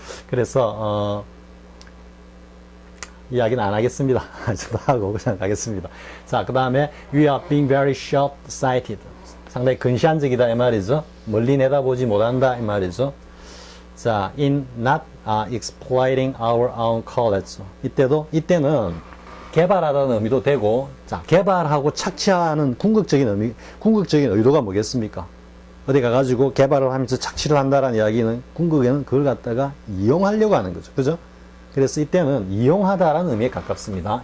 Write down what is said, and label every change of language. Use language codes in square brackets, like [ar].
[ko] 그래서 이야기는 안 하겠습니다. 저도 하고 그냥 가겠습니다. 자, 그 다음에 [en] we are being very short-sighted. [ko] 상당히 근시안적이다 이 말이죠. 멀리 내다보지 못한다 이 말이죠. [en] 자, in not exploiting our own college. [ko] 이때는 개발하다는 의미도 되고, 자, 개발하고 착취하는 궁극적인 의도가 뭐겠습니까? 어디 가가지고 개발을 하면서 착취를 한다라는 이야기는 궁극에는 그걸 갖다가 이용하려고 하는 거죠. 그죠? 그래서 이때는 이용하다라는 의미에 가깝습니다.